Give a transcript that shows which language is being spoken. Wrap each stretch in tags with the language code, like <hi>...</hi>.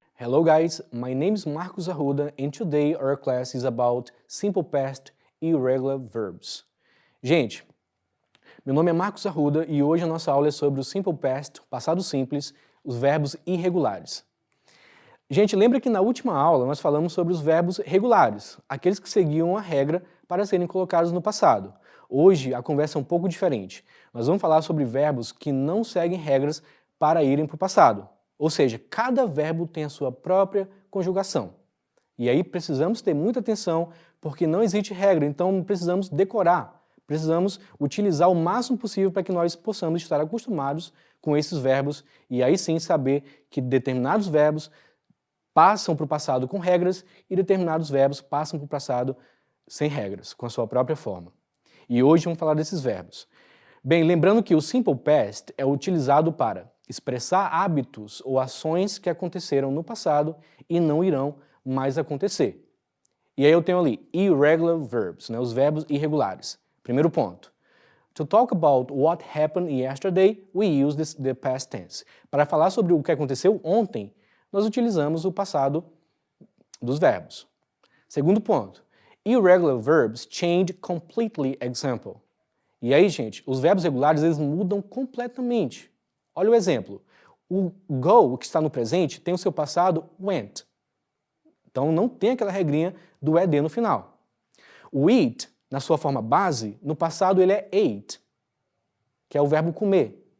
<en>Hello guys, my name is Marcos Arruda and today our class is about simple past irregular verbs.</en> <pt>Gente, meu nome é Marcos Arruda e hoje a nossa aula é sobre o simple past, passado simples, os verbos irregulares. Gente, lembra que na última aula nós falamos sobre os verbos regulares, aqueles que seguiam a regra para serem colocados no passado. Hoje a conversa é um pouco diferente. Nós vamos falar sobre verbos que não seguem regras para irem para o passado. Ou seja, cada verbo tem a sua própria conjugação. E aí precisamos ter muita atenção, porque não existe regra, então precisamos decorar, precisamos utilizar o máximo possível para que nós possamos estar acostumados com esses verbos e aí sim saber que determinados verbos passam para o passado com regras e determinados verbos passam para o passado sem regras, com a sua própria forma. E hoje vamos falar desses verbos. Bem, lembrando que o simple past é utilizado para expressar hábitos ou ações que aconteceram no passado e não irão mais acontecer. E aí eu tenho ali irregular verbs, os verbos irregulares. Primeiro ponto.</pt> <en>To talk about what happened yesterday, we use the past tense.</en> <pt>Para falar sobre o que aconteceu ontem, nós utilizamos o passado dos verbos. Segundo ponto.</pt> <en>Irregular verbs change completely example.</en> <pt>E aí, gente, os verbos regulares eles mudam completamente. Olha o exemplo. O go, que está no presente, tem o seu passado went. Então não tem aquela regrinha do ed no final. O eat, na sua forma base, no passado ele é ate, que é o verbo comer.</pt>